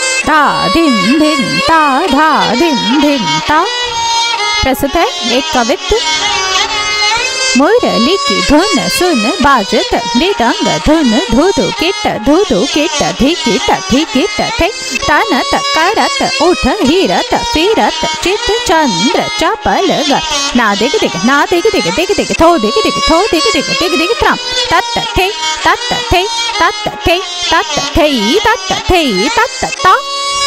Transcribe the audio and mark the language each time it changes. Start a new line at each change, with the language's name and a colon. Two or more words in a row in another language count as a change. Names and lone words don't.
Hindi: ता धिन धिन ता धा धिन धिन ता। प्रस्तुत है एक कवित्व।
Braj: मुरली की धुन सुन बाजत मृदंग धुन धुधु किट धिकिट धिकिट थे तन करत उठ हिरत फिरत चित चंद्र चपल ग ना दिग दिग ना दिग दिग दिग दिग थो दिग दिग थो दिग दिग दिग दिग त्रम तत थे तत थे तत थे तत थे तत थे तत ता